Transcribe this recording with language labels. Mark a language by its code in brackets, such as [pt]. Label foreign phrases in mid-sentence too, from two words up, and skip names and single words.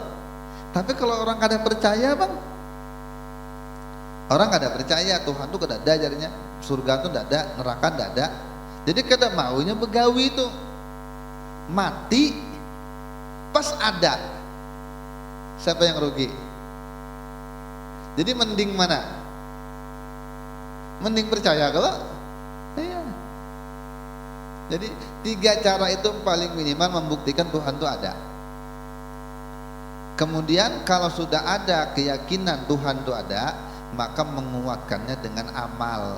[bjn] Tapi kalau orang kada percaya, Bang, orang kada percaya Tuhan tuh kada ada jadinya, surga tuh kada ada, neraka kada ada. Jadi kada maunya begawi tuh mati pas ada. [id] Siapa yang rugi? Jadi mending mana? Mending percaya kalau? Iya. Jadi 3 cara itu paling minimal membuktikan Tuhan itu ada. Kemudian kalau sudah ada keyakinan Tuhan itu ada, maka menguatkannya dengan amal.